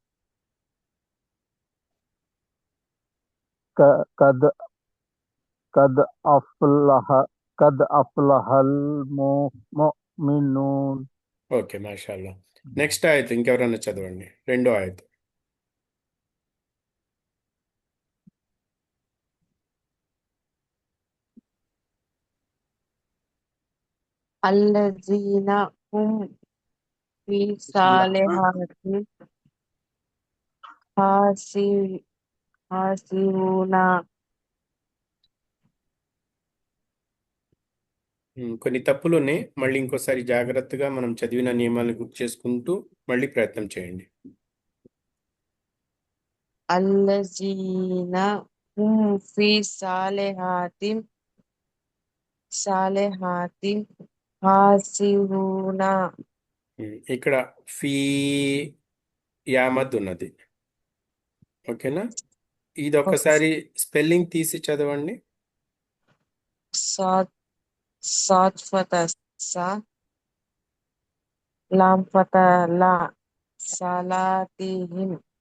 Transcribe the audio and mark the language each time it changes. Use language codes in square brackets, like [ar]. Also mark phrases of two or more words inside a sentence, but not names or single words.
[ar] قد قد أفلح قد أفلح المؤمنون. [te] ఓకే, మాషాల్లా. నెక్స్ట్ ఆయత్ ఇంకెవరన్నా చదవండి, రెండో ఆయత్. [ar] الذين هم في صالحات خاسرون. [te] కొన్ని తప్పులు ఉన్నాయి. మళ్ళీ ఇంకోసారి జాగ్రత్తగా మనం చదివిన నియమాలను గుర్తు చేసుకుంటూ మళ్ళీ ప్రయత్నం చేయండి. [ar] الذين هم في صالحات హాసిబూన [te] ఇక్కడ ఫీ యామద్ ఉన్నది. ఓకేనా? ఇది ఒక్కసారి స్పెల్లింగ్ తీసి చదవండి. [ar] صاد صاد فتحة صا لام فتحة لا صلاتهم